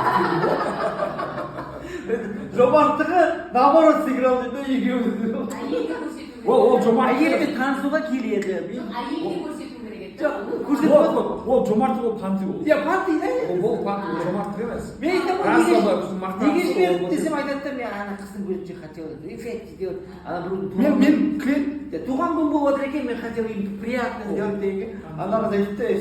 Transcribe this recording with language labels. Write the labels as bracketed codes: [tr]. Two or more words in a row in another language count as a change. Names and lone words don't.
[kk] Жомарттығы [ru] наоборот сыграл [kk] дейді да, екеуміз. Ол жомарт. Әйелмен танысуға келеді. Әйелге көрсету керек еді. Ол жомарттық ол панты ол. Панты да? Ол панты, ол жомарттық емес. Мен айтамын, неге жіберді десем айтады да, мен ана қыздың көзінше [ru] хотел эффект делать. [kk] Мен клиент туған күн болып отыр екен, мен [ru] хотел им приятно сделать [kk] деген. Ана қыз айтты да,